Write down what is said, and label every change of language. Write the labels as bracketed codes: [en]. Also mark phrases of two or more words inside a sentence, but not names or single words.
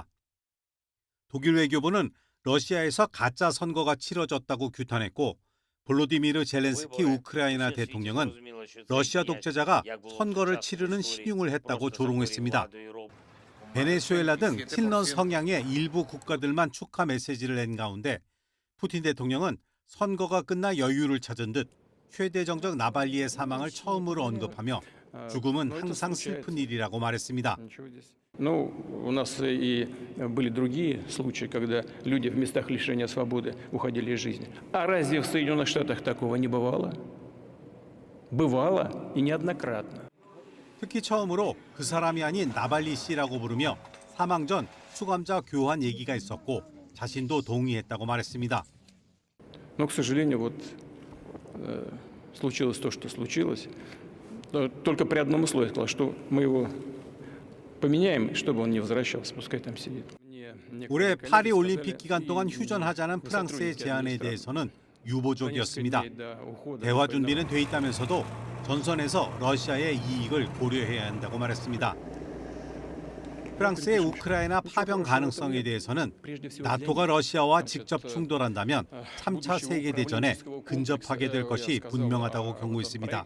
[ko] 독일 외교부는 러시아에서 가짜 선거가 치러졌다고 규탄했고 볼로디미르 젤렌스키 우크라이나 대통령은 러시아 독재자가 선거를 치르는 신용을 했다고 조롱했습니다. 베네수엘라 등 친러 성향의 일부 국가들만 축하 메시지를 낸 가운데 푸틴 대통령은 선거가 끝나 여유를 찾은 듯 최대 정적 나발리의 사망을 처음으로 언급하며 죽음은 항상 슬픈 일이라고 말했습니다. [ru] Ну, у нас и были другие случаи, когда люди в местах лишения свободы уходили из жизни. А разве в Соединенных Штатах такого не бывало? Бывало и неоднократно. [ko] 특히 처음으로 그 사람이 아닌 나발리 씨라고 부르며 사망 전 수감자 교환 얘기가 있었고 자신도 동의했다고 말했습니다. [ru] Но, к сожалению, вот случилось то, что случилось. Только при одном условии сказал, что мы его поменяем, чтобы он не возвращался, пускай там сидит. [ko] 올해 파리 올림픽 기간 동안 휴전하자는 프랑스의 제안에 대해서는 유보적이었습니다. 대화 준비는 돼 있다면서도 전선에서 러시아의 이익을 고려해야 한다고 말했습니다. 프랑스의 우크라이나 파병 가능성에 대해서는 나토가 러시아와 직접 충돌한다면 3차 세계대전에 근접하게 될 것이 분명하다고 경고했습니다.